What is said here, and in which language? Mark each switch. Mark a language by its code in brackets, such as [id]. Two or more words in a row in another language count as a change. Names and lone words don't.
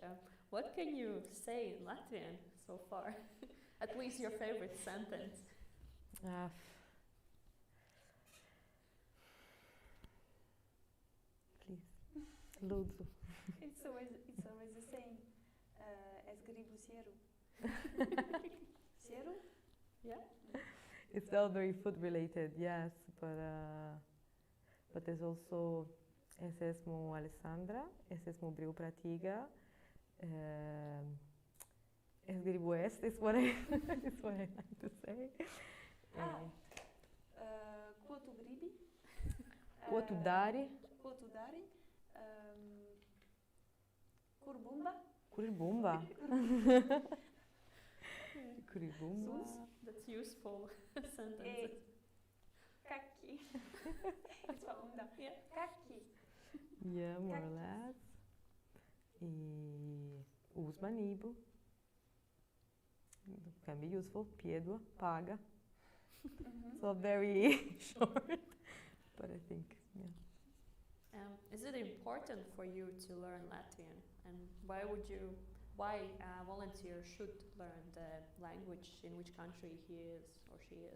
[en] What can you say in Latvian so far? At least your favorite sentence. Please, lūdzu. It's always the same. [lv] Es gribu sieru. Sieru? [en] Yeah. It's all very food related, yes, but there's also [lv] es esmu Alessandra, es esmu brīvprātīga, es gribu ēst [en] is what I like to say. [lv] Ko tu gribi? Ko tu dari? Ko tu dari? Kur bumba? Kur ir bumba? Kur ir bumba? [en] That's useful sentence. Kaki. It's for bumba. Yeah. [lv] Kaki. [en] Yeah, more or less. E uzmanību. Can be useful. [lv] Piedod, paga. [en] So very short, but I think, yeah. Is it important for you to learn Latvian? And why volunteer should learn the language in which country he is or she is?